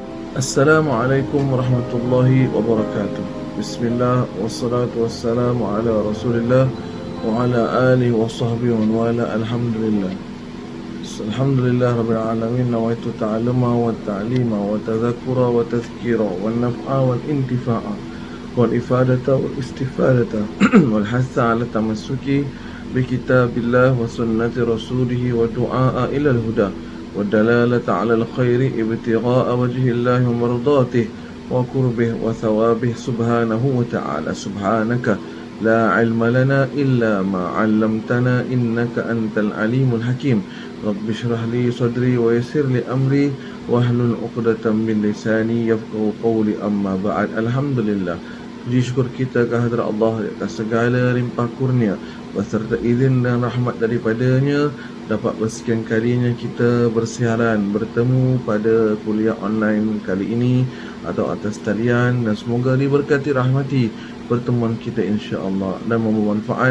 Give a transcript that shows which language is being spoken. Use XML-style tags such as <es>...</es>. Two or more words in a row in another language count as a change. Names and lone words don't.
<ar>السلام عليكم ورحمة الله وبركاته. بسم الله والصلاة والسلام على رسول الله وعلى آله وصحبه ووالاه. الحمد لله. الحمد لله رب العالمين. نويت التعلم والتعليم والتذكر والتذكير والنفع والانتفاع والإفادة والاستفادة والحث على التمسك بكتاب الله وسنة رسوله والدعاء إلى الهدى والدلالة على الخير ابتغاء وجه الله ومرضاته وقربه وثوابه سبحانه وتعالى. سبحانك لا علم لنا إلا ما علمتنا إنك أنت العليم الحكيم. رب اشرح لي صدري ويسر لي أمري واحلل عقدة من لساني يفقهوا قولي. أما بعد. Alhamdulillah,</ar> <ms>puji syukur kita kehadrat Allah atas segala limpah kurnia beserta izin dan rahmat daripadanya, dapat bersekian kalinya kita bersiaran bertemu pada kuliah online kali ini atau atas talian, dan semoga diberkati rahmati pertemuan kita insya-Allah dan membawa manfaat.</ms>